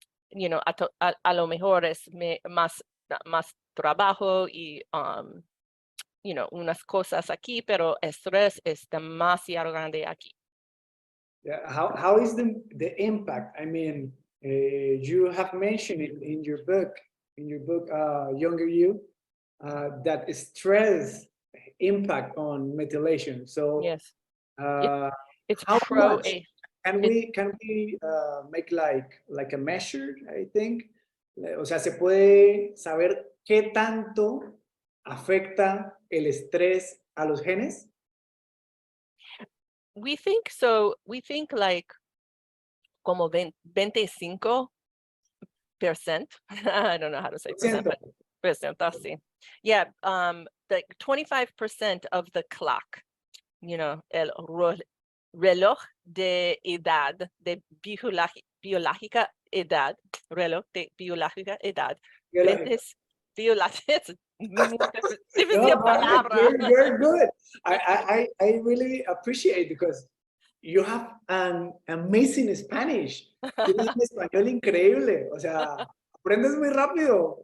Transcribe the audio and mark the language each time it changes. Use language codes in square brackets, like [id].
[en] You know, [es] a lo mejor es más trabajo y [en] you know, [es] unas cosas aquí, pero estrés es demasiado grande aquí. [en] Yeah, how is the impact? I mean, you have mentioned it in your book, Younger You, that stress impact on methylation. So yes, it's how pro much can we make like a measure? I think, [es] o sea, se puede saber qué tanto afecta el estrés a los genes. [en] We think so. We think like como 25%. I don't know how to say percent, but percent, sí. Yeah, like 25% of the clock, you know, [es] el reloj de edad, de biológica edad, reloj de biológica edad, Biológica. biológica, No, difícil [en] man, [es] palabra. [en] you're good. I really appreciate because you have an amazing Spanish. [es] Tienes un español increíble. O sea, aprendes muy rápido.